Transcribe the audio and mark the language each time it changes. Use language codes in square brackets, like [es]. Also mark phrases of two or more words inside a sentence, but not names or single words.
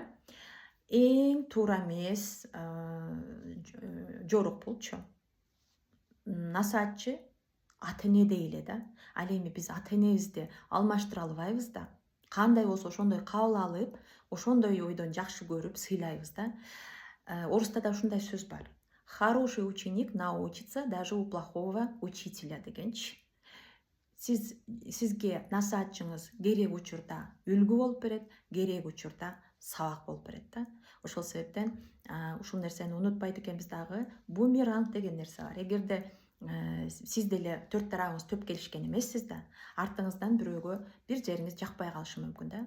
[ky] Эң туура эмес жорук булчу. Насаатчы ата эне эле да. Ал эми биз ата энебизди алмаштыра албайбыз да. Кандай болсо ошондой кабыл алып, ошондой ойдон жакшы көрүп сыйлайбыз да. Оруста да ушундай сөз бар. [ru] Хороший ученик научится даже у плохого учителя дегенчи. [ky] Сизге насаатчыңыз керек учурда үлгү болуп берет, керек учурда сабак болуп берет да. Ошол себептен ушул нерсени унутпайт экенбиз дагы. Бумеранг деген нерсе бар. Эгерде сиз деле төрт тарабыңыз төп келишкен эмессиз да, артыңыздан бирөөгө бир жериңиз жакпай калышы мүмкүн да.